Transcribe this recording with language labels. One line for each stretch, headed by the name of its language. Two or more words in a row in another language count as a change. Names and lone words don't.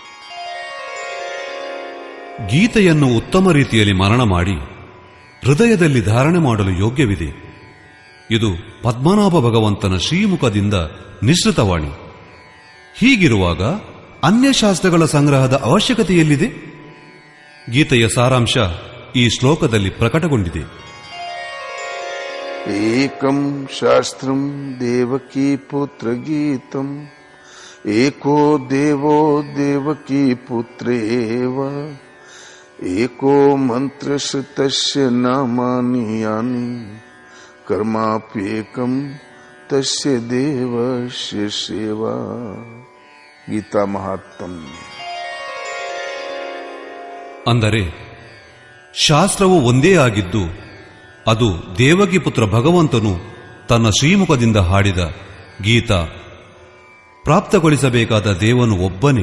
Kannada: ಗೀತೆಯನ್ನು ಉತ್ತಮ ರೀತಿಯಲ್ಲಿ ಮನನ ಮಾಡಿ ಹೃದಯದಲ್ಲಿ ಧಾರಣೆ ಮಾಡಲು ಯೋಗ್ಯವಿದೆ. ಇದು ಪದ್ಮನಾಭ ಭಗವಂತನ ಶ್ರೀಮುಖದಿಂದ ನಿಸೃತವಾಣಿ. ಹೀಗಿರುವಾಗ ಅನ್ಯಶಾಸ್ತ್ರಗಳ ಸಂಗ್ರಹದ ಅವಶ್ಯಕತೆಯಲ್ಲಿದೆ? ಗೀತೆಯ ಸಾರಾಂಶ ಈ ಶ್ಲೋಕದಲ್ಲಿ ಪ್ರಕಟಗೊಂಡಿದೆ.
Sanskrit: ಏಕಂ ಶಾಸ್ತ್ರಂ ದೇವಕೀ ಪುತ್ರ ಗೀತಂ ಏಕೋ ದೇವೋ ದೇವಕೀ ಪುತ್ರೇವ ಏಕೋ ಮಂತ್ರಶ್ರುತಸ್ಯ ನಾಮಾನಿ ಯಾನಿ ಕರ್ಮಾಪ್ಯೇಕಂ ತಸ್ಯ ದೇವಸ್ಯ ಸೇವಾ.
Kannada: ಗೀತಾ ಮಹಾತ್ಮ್ಯ. ಅಂದರೆ ಶಾಸ್ತ್ರವು ಒಂದೇ ಆಗಿದ್ದು ಅದು ದೇವಕಿ ಪುತ್ರ ಭಗವಂತನು ತನ್ನ ಶ್ರೀಮುಖದಿಂದ ಹಾಡಿದ ಗೀತಾ. ಪ್ರಾಪ್ತಗೊಳಿಸಬೇಕಾದ ದೇವನು ಒಬ್ಬನೇ.